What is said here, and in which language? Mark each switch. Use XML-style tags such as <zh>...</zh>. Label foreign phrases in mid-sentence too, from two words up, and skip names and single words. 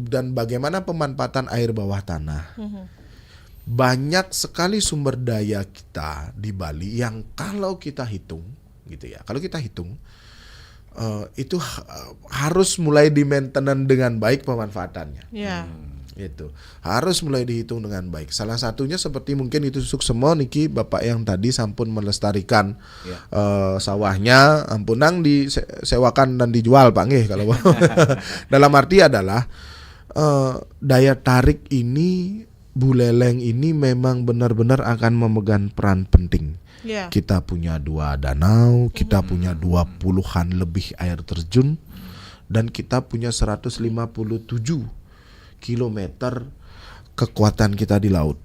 <id>Dan bagaimana pemanfaatan air bawah tanah? Banyak sekali sumber daya kita di Bali yang kalau kita hitung gitu ya, kalau kita hitung itu harus mulai di maintenance dengan baik pemanfaatannya. Itu harus mulai dihitung dengan baik. Salah satunya seperti mungkin itu</id> <ban>Suksemo niki</ban> <id>Bapak yang tadi sampun melestarikan sawahnya, ampunang disewakan dan dijual Pak nggih kalau dalam arti adalah daya tarik ini Buleleng ini memang benar-benar akan memegang peran penting. Yeah. Kita punya 2 danau, kita punya 20-an lebih air terjun, dan kita punya 157 kilometer kekuatan kita di laut.</id>